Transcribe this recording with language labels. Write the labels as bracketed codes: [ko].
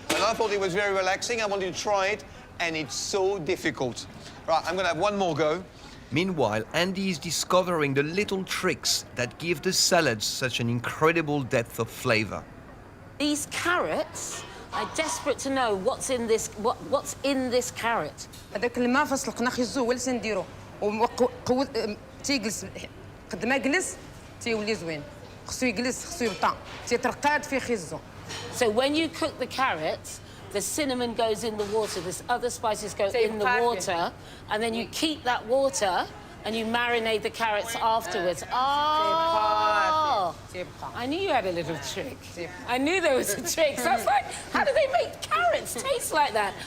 [en] And I thought it was very relaxing. I wanted to try it, and it's so difficult. Right, I'm gonna have one more go. Meanwhile, Andi is discovering the little tricks that give the salads such an incredible depth of flavor. These carrots, I'm desperate to know what's in this carrot. [ar] هذاك الماء فسلقنا خيزو هو اللي تنديرو تيجلس قد ما جلس تيولي زوين خصو يجلس خصو يبطا تيترقاد في خيزو. [en] So when you cook the carrots, the cinnamon goes in the water, the other spices go in the water, and then you keep that water and you marinate the carrots afterwards. Oh! I knew you had a little trick. I knew there was a trick. So I was like, how do they make carrots taste like that?